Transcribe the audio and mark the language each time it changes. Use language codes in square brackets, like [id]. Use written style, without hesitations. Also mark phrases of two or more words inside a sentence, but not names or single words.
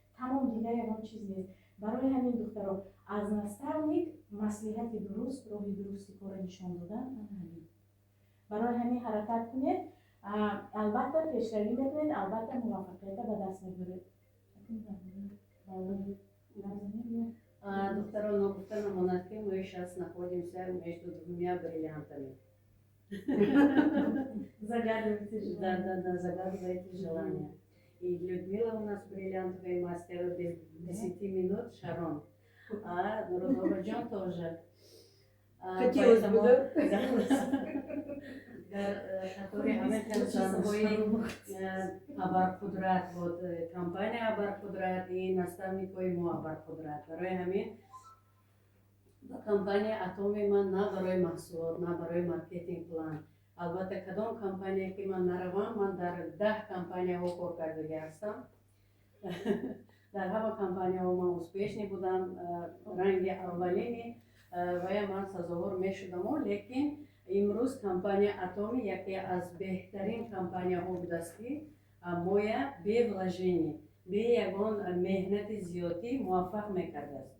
[tg] Тамом, дигар ягон чиз нест. барои ҳамин духтаро аз наставник маслиҳати дуруст, роҳи дурусти кора нишон додан ҳамин. Барои ҳамин ҳаракат кунед, албатта пешравӣ мекунед, албатта муваффақият ба даст мебаред. Духтаро нагуфта намонад, ки мо [ru] сейчас находимся между двумя бриллиантами. Загадывайте желание. Да, загадывайте желание. И Людмила у нас бриллиантовый мастер без 10 минут, Шарон. А Родоваджон тоже. Хотелось бы, да? Который Абар Кудрат, вот компания Абар Кудрат и наставник мо Абар Кудрат. [tg] Барои ҳамин ба компания Атоми ман на барои маҳсулот, на барои [ru] маркетинг план. [tg] Албатта кадом компания ки ман наравам, ман дар 10 компанияҳо кор кардагӣ ҳастам. Дар ҳама компанияҳо ман успешни будам, ранги аввалини вая ман сазовор мешудам, лекин имрӯз компания Атоми яке аз беҳтарин компанияҳо будааст ки моя бе вложений, бе ягон меҳнати зиёдӣ муваффақ мекардааст.